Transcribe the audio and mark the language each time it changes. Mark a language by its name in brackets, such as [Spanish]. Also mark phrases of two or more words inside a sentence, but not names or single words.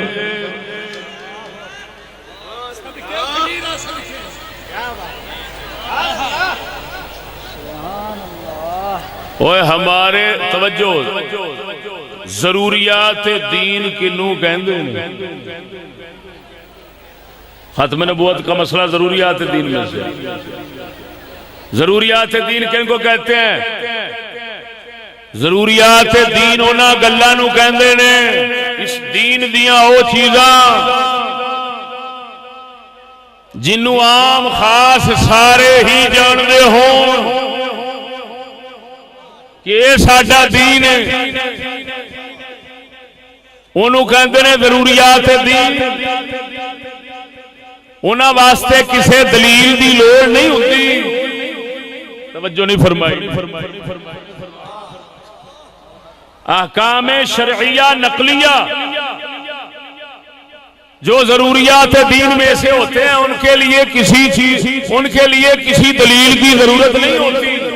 [Punjabi] اوے ہمارے توجہ، ضروریات دین کنوں کہندے نے؟ [Urdu] ختم نبوت کا مسئلہ ضروریات دین میں سے. ضروریات دین کن کو کہتے ہیں؟ [Punjabi] ضروریات دین انہاں گلاں نوں کہندے نے اس دین دیاں او چیزاں جنوں عام خاص سارے ہی جاندے ہون کہ یہ ساڈا دین ہے، انہوں کہندے نے ضروریات دین. انہاں واسطے کسے دلیل دی لوڑ نہیں ہوتی. [Urdu] توجہ نہیں فرمائی. احکام شرعیہ نقلیہ جو ضروریات دین میں سے ہوتے ہیں ان کے لیے کسی دلیل کی ضرورت نہیں ہوتی.